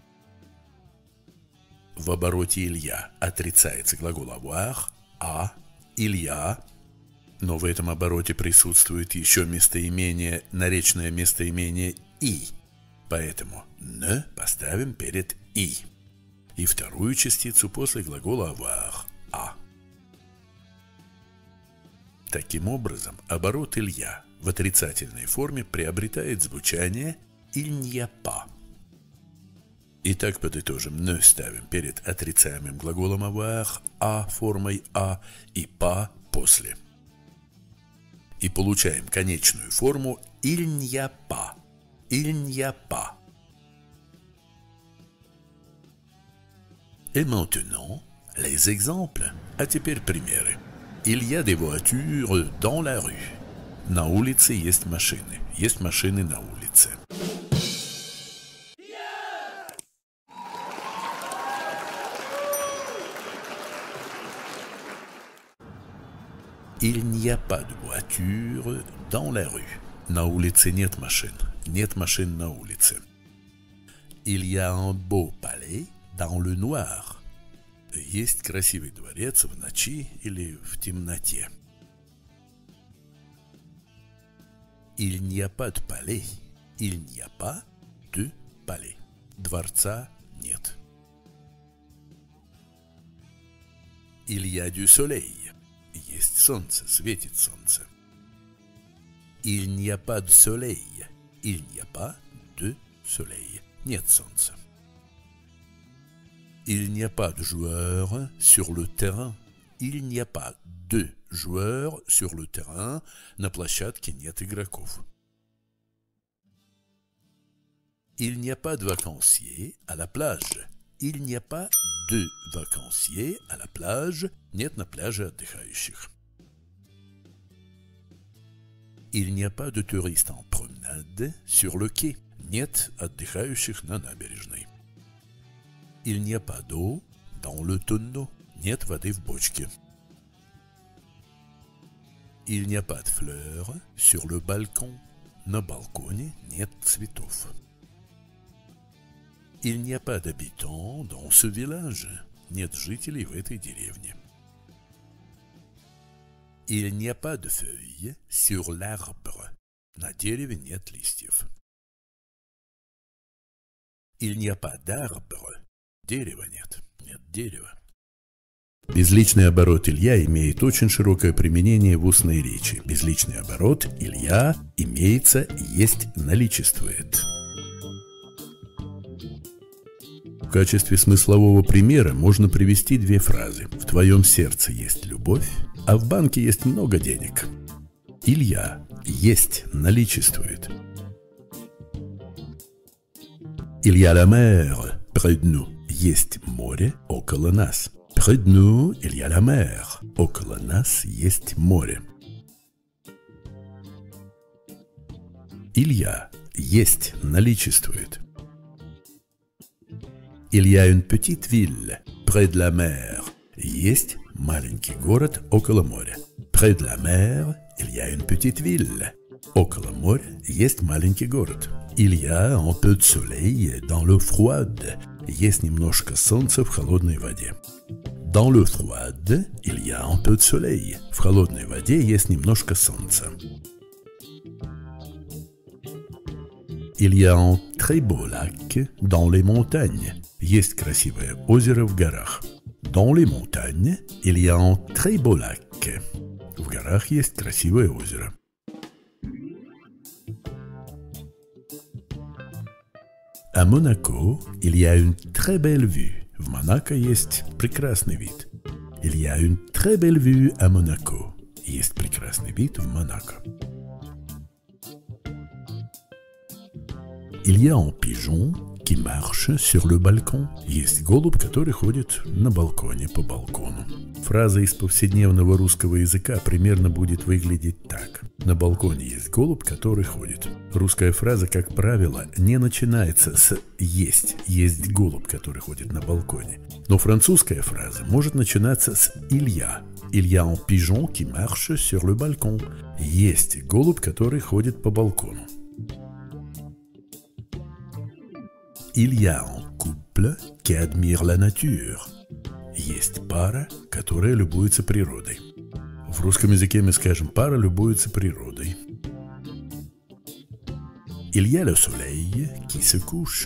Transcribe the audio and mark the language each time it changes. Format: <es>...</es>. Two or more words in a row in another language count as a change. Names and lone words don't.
<ru>В обороте «илья» отрицается глагол avoir, а, «илья», но в этом обороте присутствует еще местоимение, наречное местоимение «и», поэтому «не» поставим перед «и», и вторую частицу после глагола avoir, а. Таким образом, оборот «илья» в отрицательной форме приобретает звучание</ru> <fr>«il n'y a pas».</fr> <ru>Итак, подытожим, «не» ставим перед отрицаемым глаголом avoir, «а» формой «а» и «па» после. И получаем конечную форму</ru> <fr>«il n'y a pas», «il n'y a pas». Et maintenant, les exemples.</fr> <ru>А теперь примеры.</ru> <fr>Il y a des voitures dans la rue.</fr> <ru>На улице есть машины. Есть машины на улице.</ru> <fr>Il n'y a pas de voiture dans la rue.</fr> <ru>На улице нет машин. Нет машин на улице.</ru> <fr>Il y a un beau palais dans le noir.</fr> <ru>Есть красивый дворец в ночи или в темноте.</ru> <fr>Il n'y a pas de palais. Il n'y a pas de palais.</fr> <ru>Дворца нет.</ru> <fr>Il y a du soleil.</fr> <ru>Есть солнце, светит солнце.</ru> <fr>Il n'y a pas de soleil. Il n'y a pas de soleil.</fr> <ru>Нет солнца.</ru> <fr>Il n'y a pas de joueurs sur le terrain. Il n'y a pas de joueurs sur le terrain.</fr> <ru>На площадке нет игроков.</ru> <fr>Il n'y a pas de vacanciers à la plage. Il n'y a pas de vacanciers à la plage.</fr> <ru>Нет на пляже отдыхающих.</ru> <fr>Il n'y a pas de touristes en promenade sur le quai.</fr> <ru>Нет отдыхающих на набережной.</ru> <fr>Il n'y a pas d'eau dans le tonneau.</fr> <ru>Нет воды в бочке.</ru> <fr>Il n'y a pas de fleurs sur le balcon.</fr> <ru>На балконе нет цветов.</ru> <fr>Il n'y a pas d'habitants dans ce village.</fr> <ru>Нет жителей в этой деревне.</ru> <fr>Il n'y a pas de feuilles sur l'arbre.</fr> <ru>На дереве нет листьев.</ru> <fr>Il n'y a pas d'arbre.</fr> <ru>Дерева нет. Нет дерева. Безличный оборот «Илья» имеет очень широкое применение в устной речи. Безличный оборот «Илья» имеется, есть, наличествует. В качестве смыслового примера можно привести две фразы. В твоем сердце есть любовь, а в банке есть много денег. Илья есть, наличествует.</ru> <fr>Il y a la mer près de nous.</fr> <ru>Есть море около нас.</ru> <fr>Près de nous, il y a la mer.</fr> <ru>Около нас есть море. Илья есть, наличествует.</ru> <fr>Il y a une petite ville près de la mer.</fr> <ru>Есть маленький город около моря.</ru> <fr>Près de la mer, il y a une petite ville.</fr> <ru>Около моря есть маленький город.</ru> <fr>Il y a un peu de soleil dans l'eau froide.</fr> <ru>Есть немножко солнца в холодной воде.</ru> <fr>Dans l'eau froide, il y a un peu de soleil.</fr> <ru>В холодной воде есть немножко солнца.</ru> <fr>Il y a un très beau lac dans les montagnes.</fr> <ru>Есть красивое озеро в горах.</ru> <fr>Dans les montagnes, il y a un très beau lac.</fr> <ru>В горах есть красивое озеро.</ru> <fr>À Monaco, il y a une très belle vue.</fr> <ru>В Монако есть прекрасный вид.</ru> <fr>Il y a une très belle vue à Monaco.</fr> <ru>Есть прекрасный вид в Монако.</ru> <fr>Il y a un pigeon qui marche sur le balcon.</fr> <ru>Есть голубь, который ходит на балконе по балкону. Фраза из повседневного русского языка примерно будет выглядеть так. На балконе есть голубь, который ходит. Русская фраза, как правило, не начинается с «есть». Есть голубь, который ходит на балконе. Но французская фраза может начинаться с</ru> <fr>«il y a». Il y a un pigeon qui marche sur le balcon.</fr> <ru>Есть голубь, который ходит по балкону.</ru> <fr>Il y a un couple qui admire la nature.</fr> <ru>Есть пара, которая любуется природой. В русском языке мы скажем «пара любуется природой».</ru> <fr>Il y a le soleil qui se couche.</fr>